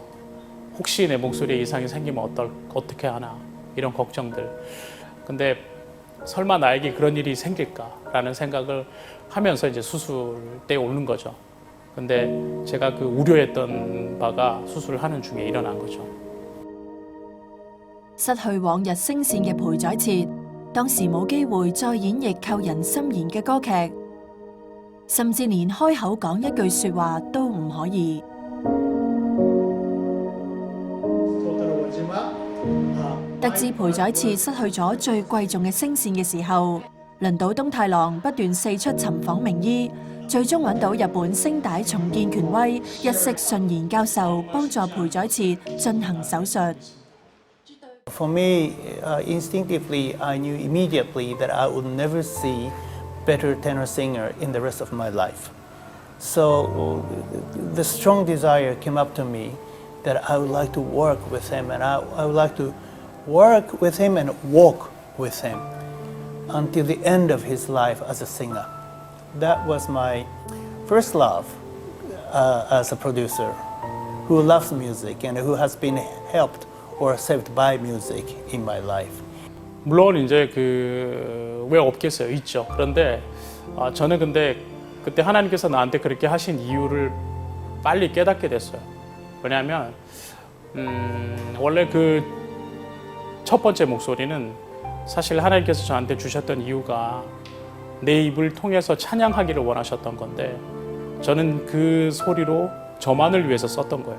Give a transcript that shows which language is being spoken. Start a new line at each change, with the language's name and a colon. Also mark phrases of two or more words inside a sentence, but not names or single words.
Korean: 혹시 내 목소리에 이상이 생기면 어떻게 하나 이런 걱정들. 근데 설마 나에게 그런 일이 생길까라는 생각을 하면서 이제 수술대에 오는 거죠. 근데 제가 그 우려했던 바가 수술을 하는 중에 일어난 거죠.
Cantonese: 失去往日聲線嘅裴宰設，當時冇機會再演繹扣人心弦嘅歌劇，甚至連開口講一句説話都唔可以。得知裴宰設失去咗最貴重嘅聲線嘅時候，輪到東太郎不斷四出尋訪名醫，最終揾到日本聲帶重建權威一色順賢教授幫助裴宰設進行手術。
English: For me, instinctively, I knew immediately that I would never see better tenor singer in the rest of my life. So the strong desire came up to me that I would like to work with him, and I would like to work with him and walk with him until the end of his life as a singer. That was my first love as a producer who loves music and who has been helped or saved by music in my life.
Korean: 물론 이제 왜 없겠어요, 있죠. 그런데 저는 근데 그때 하나님께서 나한테 그렇게 하신 이유를 빨리 깨닫게 됐어요. 왜냐하면 원래 첫 번째 목소리는 사실 하나님께서 저한테 주셨던 이유가 내 입을 통해서 찬양하기를 원하셨던 건데 저는 그 소리로 저만을 위해서 썼던 거예요.